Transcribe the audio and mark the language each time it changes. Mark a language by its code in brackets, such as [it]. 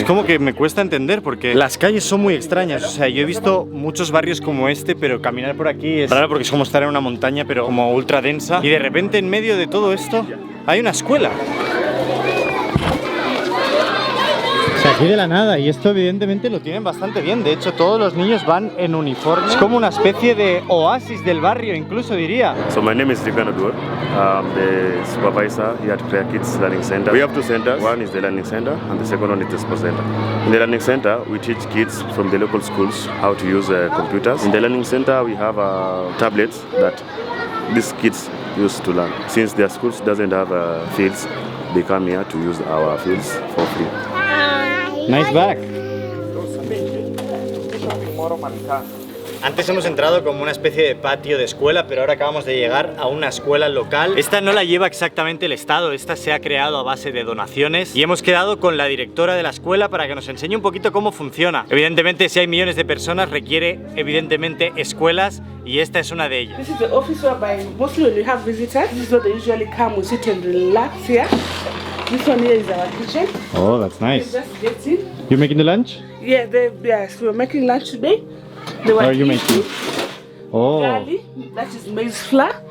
[es] Es como que me cuesta entender porque las calles son muy extrañas. O sea, yo he visto muchos barrios como este, pero caminar por aquí es raro porque es como estar en una montaña, pero como ultra densa. Y de repente en medio de todo esto hay una escuela. O sea, aquí de la nada, y esto evidentemente lo tienen bastante bien. De hecho, todos los niños van en uniforme. Es como una especie de oasis del barrio, incluso diría. [en] So my name is Rigan Odur. I'm the supervisor here at Prayer Kids Learning Center. We have 2 centers. One is the learning center and the second one is the sports center. In the learning center, we teach kids from the local schools how to use computers. In the learning center, we have tablets that these kids use to learn. Since their schools doesn't have fields, they come here to use our fields for free. Nice bag. [es] Antes hemos entrado como una especie de patio de escuela, pero ahora acabamos de llegar a una escuela local. Esta no la lleva exactamente el Estado, esta se ha creado a base de donaciones y hemos quedado con la directora de la escuela para que nos enseñe un poquito cómo funciona. Evidentemente, si hay millones de personas, requiere evidentemente escuelas y esta es una de ellas. [en] This is the office whereby mostly when you have visitors, this is where they usually come, we sit and relax here. This one here is our kitchen. Oh, that's nice. Just get in. You making the lunch? Yeah, yes, we're making lunch today. What are you making? Oh. Garlic, that is maize flour.